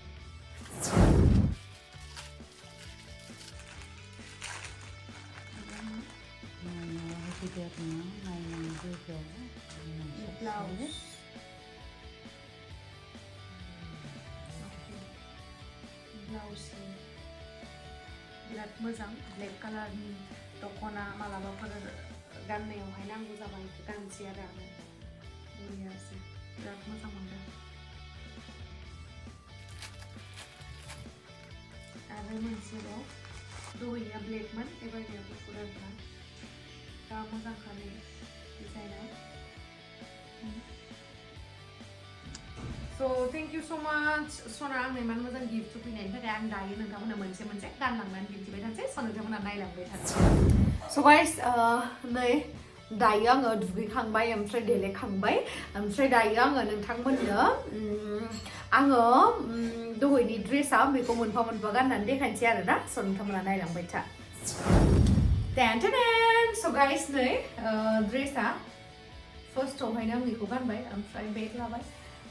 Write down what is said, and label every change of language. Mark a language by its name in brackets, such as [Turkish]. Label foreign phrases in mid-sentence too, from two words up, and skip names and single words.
[Bodo] ब्लाउज ब्लाउजनि बिराद मोजां [English] black colour [Bodo] दख'ना मालाबाफोर गाननायावहाय नांगौ जाबा बेखौ गानसै आरो आङो बरियासो बिराद मोजां मोनदों आरो मोनसेबाव दहायनिया ब्लेकमोन एबारनिया गुफुर आरोना दा मोजांखानो डिजाइना [English] So thank you so much [Bodo] सना आंनो इमान मोजां गिफ्ट होफैनायनि थाखाय आं दायो नोंथांमोननो मोनसे गानलांनानै दिन्थिबाय थानोसै स' नोंथांमोना नायलांबाय थानोसै [English] so guys [Bodo] नै दायो आङो दुगैखांबाय ओमफ्राय देलायखांबाय ओमफ्राय दायो आङो नोंथांमोननो आङो दहायनि ड्रेसआ बेखौ मोनफा मोनफा गाननानै देखायनोसै आरोना स' नोंथांमोना नायलांबाय था [English] so guys [Bodo] नै ड्रेसआ फार्स्टआवहायनो आं बेखौ गानबाय ओमफ्राय बेग लाबाय